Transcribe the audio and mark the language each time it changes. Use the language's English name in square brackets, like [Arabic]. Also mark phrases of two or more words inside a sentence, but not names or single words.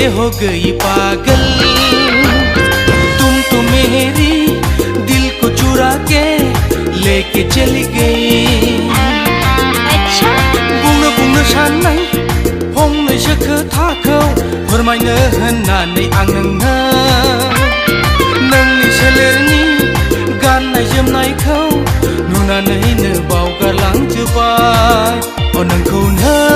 [Hindi] हो गई पागल तुम तो मेरी दिल को चुरा के लेके चली गई अच्छा [Bodo] बुंनो साननाय फंनैसो खोथाखौ फोरमायनो होननानै आं नोंनि सोलेरनि गाननाय जोमनायखौ नुनानैनो बावगारलांजोबबाय ओ नोंखौनो